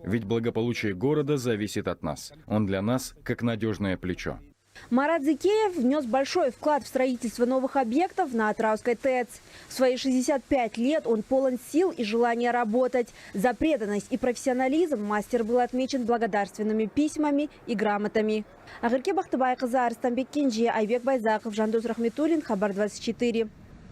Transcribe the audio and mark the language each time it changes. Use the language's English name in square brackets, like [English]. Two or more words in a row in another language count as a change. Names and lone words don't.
[Russian] Ведь благополучие города зависит от нас. Он для нас как надежное плечо. Марат Зыкеев внес большой вклад в строительство новых объектов на Атырауской ТЭЦ. В свои 65 лет он полон сил и желания работать. За преданность и профессионализм мастер был отмечен благодарственными письмами и грамотами. Агырке Бактыбайкызы, Арыстанбек Кенже, Айбек Байзаков, Жандос Рахметуллин, Хабар 24.